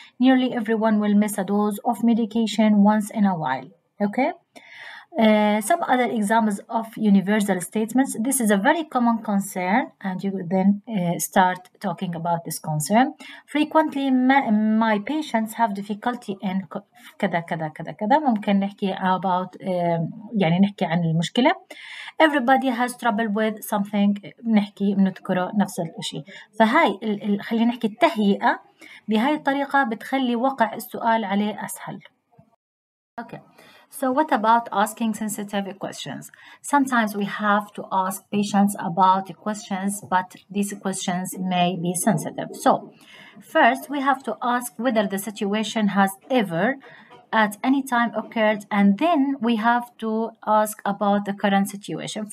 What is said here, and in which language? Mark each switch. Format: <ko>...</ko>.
<en>Nearly everyone will miss a dose of medication once in a while. Okay? Some other examples of universal statements. This is a very common concern, and you then start talking about this concern. Frequently, my patients have difficulty in</en> <ar>كذا كذا كذا كذا. ممكن نحكي about يعني نحكي عن المشكلة.</ar> <en>Everybody has trouble with something.</en> <ar>بنذكره نفس الشيء. فهاي خلينا نحكي التهيئة بهاي الطريقة بتخلي وقع السؤال عليه أسهل.</ar> <en>Okay. So what about asking sensitive questions? Sometimes we have to ask patients about the questions, but these questions may be sensitive. So first, we have to ask whether the situation has ever at any time occurred, and then we have to ask about the current situation.</en>